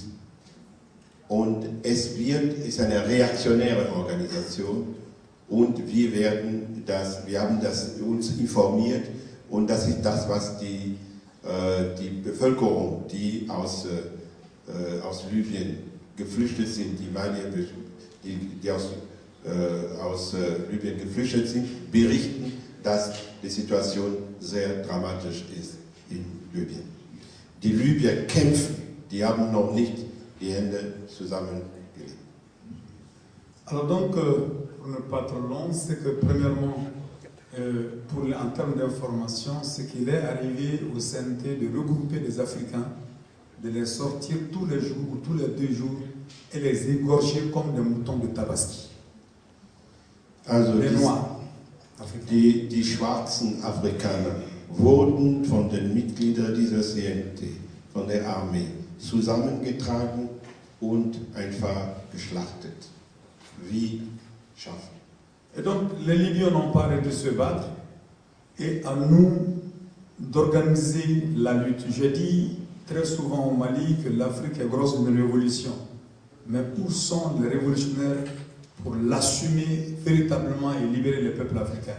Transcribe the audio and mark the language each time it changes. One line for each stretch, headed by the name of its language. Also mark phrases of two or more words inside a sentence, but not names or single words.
German: Und es ist eine reaktionäre Organisation und wir haben das uns informiert und das ist das, was die Bevölkerung, die aus Libyen geflüchtet sind, die Malier, die aus Libyen geflüchtet sind, berichten, dass die Situation sehr dramatisch ist in Libyen. Die Libyer kämpfen, die haben noch nicht die Hände zusammengelegt.
French: Alors donc, pour ne pas trop long, c'est que premièrement, en termes d'information, c'est qu'il est arrivé au CNT de regrouper des Africains, de les sortir tous les jours ou tous les 2 jours et les égorger comme des moutons de Tabaski.
German: Also
French: les Noirs.
German: Die schwarzen Afrikaner wurden von den Mitgliedern dieser CNT, von der Armee, zusammengetragen und einfach geschlachtet, wie schaffen.
French: Et donc, les Libyens n'ont pas arrêté de se battre et à nous d'organiser la lutte. J'ai dit très souvent au Mali que l'Afrique est grosse d'une révolution. Mais où sont les révolutionnaires pour l'assumer véritablement et libérer les peuples africains?